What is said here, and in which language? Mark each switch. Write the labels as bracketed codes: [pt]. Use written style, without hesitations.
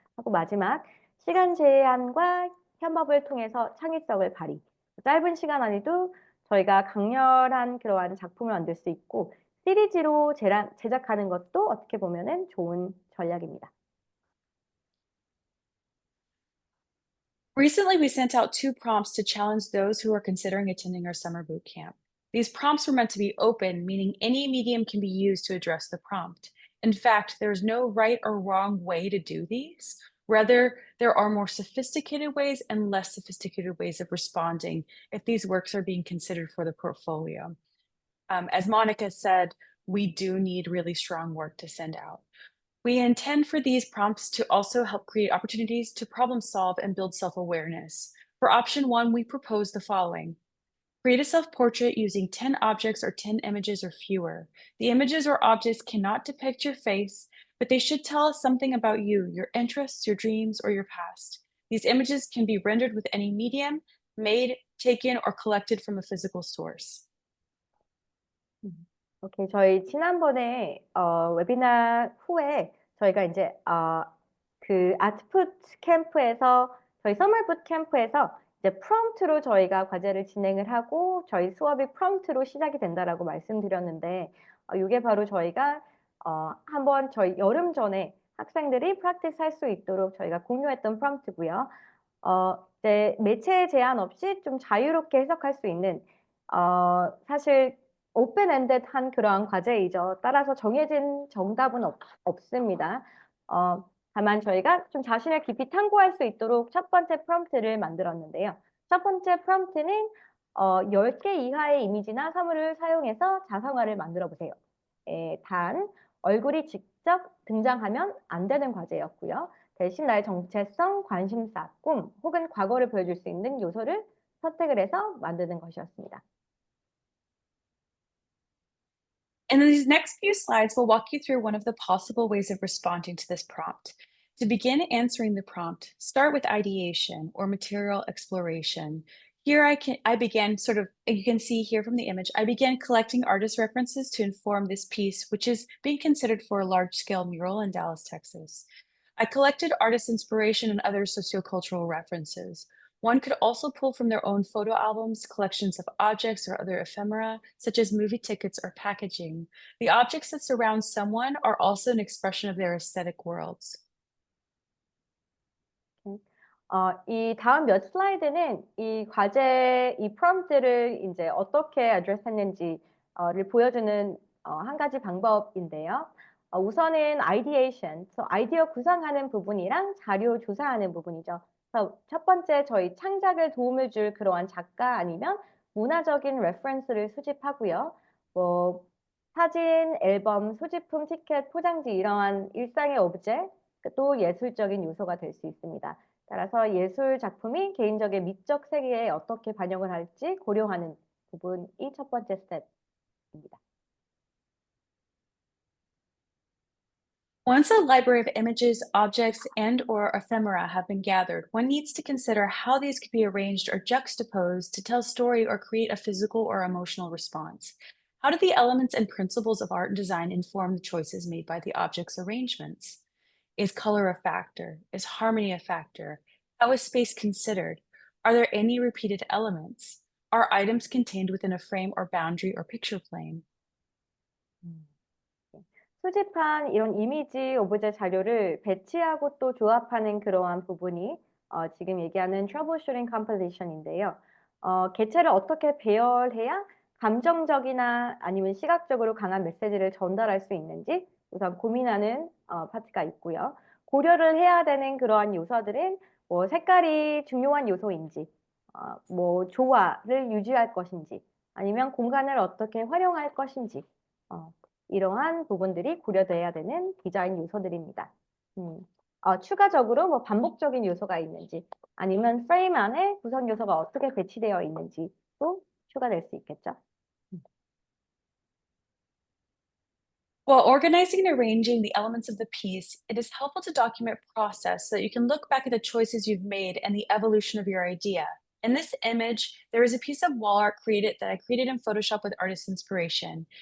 [ko] 하고 마지막 시간 제한과 협업을 통해서 창의성을 발휘. 짧은 시간 안에도 저희가 강렬한 그러한 작품을 만들 수 있고 시리즈로 제작하는 것도 어떻게 보면은 좋은 전략입니다. [en] Recently, we sent out 2 prompts to challenge those who are considering attending our summer boot camp. These prompts were meant to be open, meaning any medium can be used to address the prompt. In fact, there's no right or wrong way to do these. Rather, there are more sophisticated ways and less sophisticated ways of responding if these works are being considered for the portfolio. As Monica said, we do need really strong work to send out. We intend for these prompts to also help create opportunities to problem solve and build self awareness. For option 1, we propose the following. Create a self portrait using 10 objects or 10 images or fewer. The images or objects cannot depict your face, but they should tell us something about you, your interests, your dreams, or your past. These images can be rendered with any medium, made, taken, or collected from a physical source. 오케이. [ko] 저희 지난번에 웨비나 후에 저희가 이제 그 아트풋 캠프에서 저희 서머 붓 캠프에서 이제 프롬프트로 저희가 과제를 진행을 하고 저희 수업이 프롬프트로 시작이 된다라고 말씀드렸는데 요게 바로 저희가 한번 저희 여름 전에 학생들이 프랙티스 할 수 있도록 저희가 공유했던 프롬프트고요. 이제 매체 제한 없이 좀 자유롭게 해석할 수 있는 사실 오픈 엔드한 그러한 과제이죠. 따라서 정해진 정답은 없습니다. 다만 저희가 좀 자신을 깊이 탐구할 수 있도록 첫 번째 프롬프트를 만들었는데요. 첫 번째 프롬프트는 10개 이하의 이미지나 사물을 사용해서 자성화를 만들어 보세요. 단 얼굴이 직접 등장하면 안 되는 과제였고요. 대신 나의 정체성, 관심사, 꿈 혹은 과거를 보여줄 수 있는 요소를 선택을 해서 만드는 것이었습니다. [en] In these next few slides, we'll walk you through one of the possible ways of responding to this prompt. To begin answering the prompt, start with ideation or material exploration. Here I began you can see here from the image, I began collecting artist references to inform this piece, which is being considered for a large-scale mural in Dallas, Texas. I collected artist inspiration and other sociocultural references. One could also pull from their own photo albums, collections of objects or other ephemera, such as movie tickets or packaging. The objects that surround someone are also an expression of their aesthetic worlds. [ko] 이 다음 몇 슬라이드는 이 과제, 이 프롬프트를 이제 어떻게 어드레스했는지를 보여주는 한 가지 방법인데요. 우선은 아이디에이션, 아이디어 구상하는 부분이랑 자료 조사하는 부분이죠. 그래서 첫 번째 저희 창작에 도움을 줄 그러한 작가 아니면 문화적인 레퍼런스를 수집하고요. 뭐 사진, 앨범, 소지품, 티켓, 포장지 이러한 일상의 오브제, 또 예술적인 요소가 될 수 있습니다. 따라서 예술 작품이 개인적인 미적 세계에 어떻게 반영을 할지 고려하는 부분이 첫 번째 스텝입니다. Once a library of images, objects, and/or ephemera have been gathered, one needs to consider how these could be arranged or juxtaposed to tell story or create a physical or emotional response. How do the elements and principles of art and design inform the choices made by the object's arrangements? Is color a factor? Is harmony a factor? How is space considered? Are there any repeated elements? Are items contained within a frame or boundary or picture plane? 수집한 이런 이미지 오브제 자료를 배치하고 또 조합하는 그러한 부분이 지금 얘기하는 트러블슈팅 컴포지션인데요. 개체를 어떻게 배열해야 감정적이나 아니면 시각적으로 강한 메시지를 전달할 수 있는지 우선 고민하는 파트가 있고요. 고려를 해야 되는 그러한 요소들은 뭐 색깔이 중요한 요소인지, 뭐 조화를 유지할 것인지, 아니면 공간을 어떻게 활용할 것인지, 이러한 부분들이 고려돼야 되는 디자인 요소들입니다. 추가적으로 뭐 반복적인 요소가 있는지, 아니면 프레임 안에 구성 요소가 어떻게 배치되어 있는지도 추가될 수 있겠죠. [en] While organizing and arranging the elements of the piece, it is helpful to document process so that you can look back at the choices you've made and the evolution of your idea. In this image, there is a piece of wall art that I created in Photoshop with artist inspiration.